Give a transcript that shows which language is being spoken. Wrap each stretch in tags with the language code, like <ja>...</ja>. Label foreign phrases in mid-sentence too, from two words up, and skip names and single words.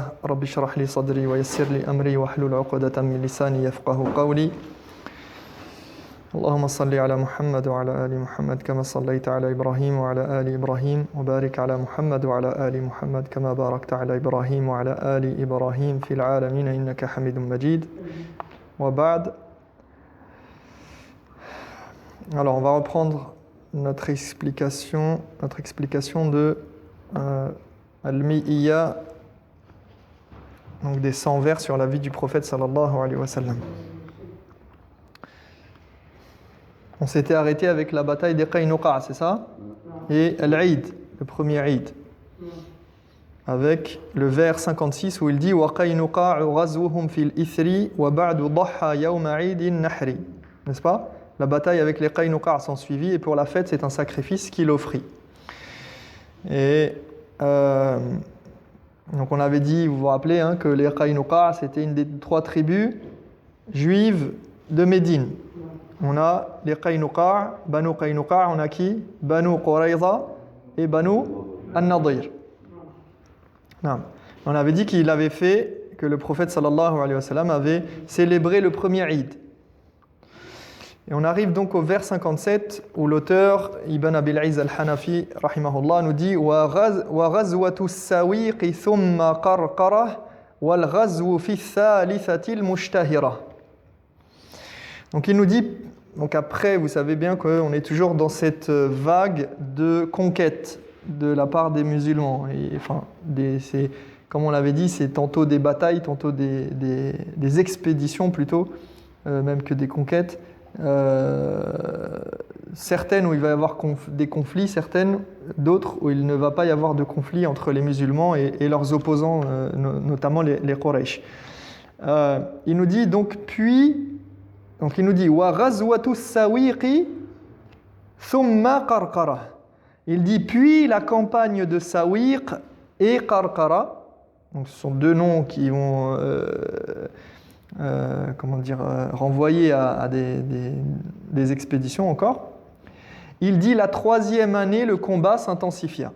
<ar>رب اشرح لي صدري ويسر لي أمري واحلل عقدة من لساني يفقه قولي. اللهم صل على محمد وعلى آل محمد كما صليت على إبراهيم وعلى آل إبراهيم وبارك على محمد وعلى آل محمد كما باركت على إبراهيم وعلى آل إبراهيم في العالمين إنك حميد مجيد. وبعد.</ar> <fr>Alors on va reprendre notre explication de Al-Mi'iyya, donc des 100 vers sur la vie du prophète</fr> <ar>صلى الله عليه وسلم.</ar> <fr>On s'était arrêté avec la bataille des Qaynuqa, c'est ça? Et Al-Eid, le premier Eid. Avec le vers 56 où il dit</fr> <ar>وقينقاع غزوهم في الإثر وبعد ضحى يوم عيد نحر.</ar> <fr>N'est-ce pas? La bataille avec les Qaynuqa s'en suivit et pour la fête, c'est un sacrifice qu'il offrit. Et donc on avait dit, vous vous rappelez, que les Qaynuqa, c'était une des 3 tribus juives de Médine. On a les Qaynuqa, Banu Qaynuqa, on a qui? Banu Qurayza et Banu An-Nadir. On avait dit qu'il avait fait, que le prophète</fr> <ar>صلى الله عليه وسلم</ar> <fr>avait célébré le premier Eid. Et on arrive donc au vers 57 où l'auteur Ibn Abil Izz al-Hanafi rahimahullah nous dit</fr> <ar>وغزوة السويق ثم قرقرة والغزو في الثالثة المشتهرة.</ar> <fr>Donc il nous dit, donc après vous savez bien qu'on est toujours dans cette vague de conquête de la part des musulmans. Et, enfin, c'est, comme on l'avait dit, c'est tantôt des batailles, tantôt des expéditions plutôt, même que des conquêtes. Certaines où il va y avoir des conflits, certaines, d'autres où il ne va pas y avoir de conflit entre les musulmans et leurs opposants, notamment les Quraysh. Il nous dit donc il nous dit</fr> <ar>وغزوة سويق ثم قرقرة.</ar> <fr>Il dit puis la campagne de Sawiq et Qarqara. Donc ce sont 2 noms qui vont renvoyer à des expéditions encore. Il dit la 3e année, le combat s'intensifia.</fr>